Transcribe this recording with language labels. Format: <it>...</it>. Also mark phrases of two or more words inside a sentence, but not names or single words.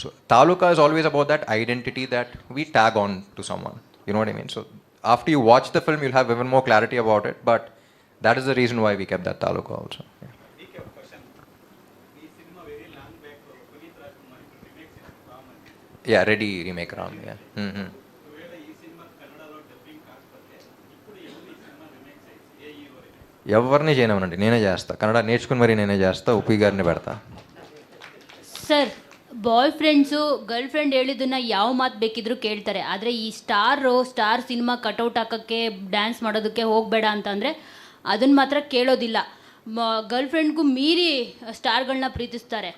<en>So Taluka is always about that identity that we tag on to someone. You know what I mean? So after you watch the film, you'll have even more clarity about it. But that is the reason why we kept that Taluka also. Yeah. Yeah, ready remake Ram. Yeah. Mm-hmm.</en> <te>ఎవరిని చేయనివ్వనండి, నేనే చేస్తా. కన్నడ నేర్చుకుని మరి నేనే చేస్తా, ఉప్పి గారిని పెడతా.</te> <kn>ಸರ್,</kn> <en>boy friends girl friend</en> <kn>ಹೇಳಿದ್ದನ್ನ ಯಾವ ಮಾತು ಬೇಕಿದ್ರು ಕೇಳ್ತಾರೆ. ಆದರೆ ಈ</kn> <en>star cinema cutout</en> <kn>ಹಾಕೋಕ್ಕೆ ಡ್ಯಾನ್ಸ್ ಮಾಡೋದಕ್ಕೆ ಹೋಗಬೇಡ ಅಂತಂದರೆ ಅದನ್ನು ಮಾತ್ರ ಕೇಳೋದಿಲ್ಲ. ಗರ್ಲ್ ಫ್ರೆಂಡ್ಗೂ ಮೀರಿ ಸ್ಟಾರ್ಗಳನ್ನ ಪ್ರೀತಿಸ್ತಾರೆ.</kn>